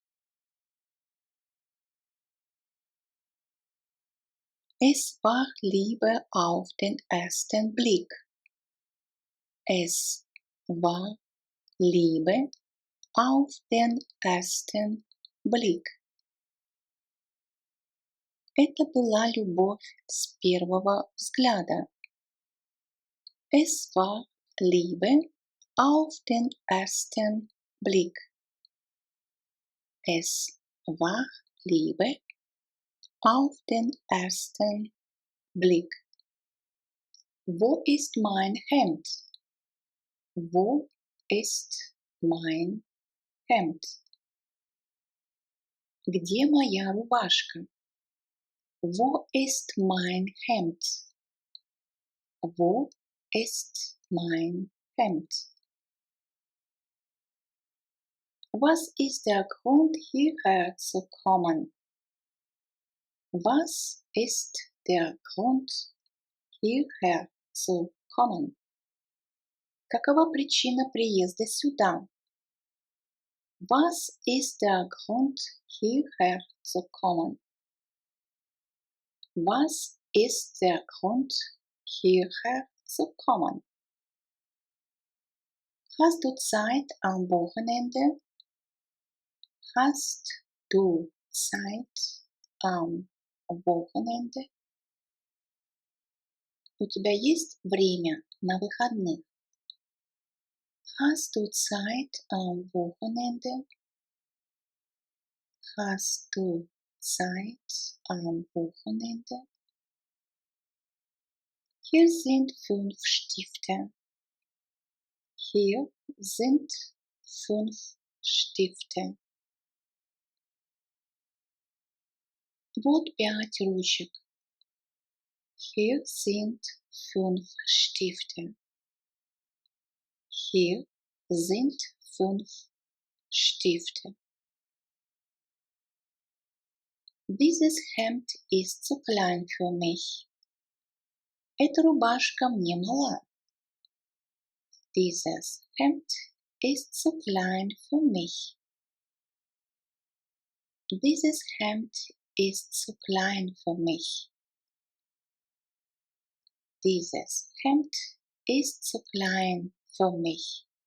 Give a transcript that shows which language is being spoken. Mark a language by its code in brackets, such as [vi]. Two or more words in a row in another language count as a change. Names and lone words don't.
[de] Es war Liebe auf den ersten Blick. Es war Liebe auf den ersten Blick. [ru] Это была любовь с первого взгляда. [de] Es war Liebe auf den ersten Blick. Es war Liebe auf den ersten Blick. Wo ist mein Hemd? Wo ist mein Hemd? [ru] Где моя рубашка? [de] Wo ist mein Hemd? Wo ist mein Hemd? Was ist der Grund, hierher zu kommen? Was ist der Grund, hierher zu kommen? [ru] Какова причина приезда сюда? [de] Was ist der Grund, hierher zu kommen? Was ist der Grund, hierher zu kommen? Hast du Zeit am Wochenende? Hast du Zeit am Wochenende? [ru] У тебя есть время на выходных? [de] Hast du Zeit am Wochenende? Hast du Zeit am Wochenende? Hier sind 5 Stifte. Hier sind 5 Stifte. [ru] Вот 5 ручек. [de] Hier sind 5 Stifte. Hier sind 5 Stifte. Dieses Hemd ist zu klein für mich. [ru] Эта рубашка мне мала. [de] Dieses Hemd ist zu klein für mich. Dieses Hemd ist zu klein für mich. Dieses Hemd ist zu klein für mich.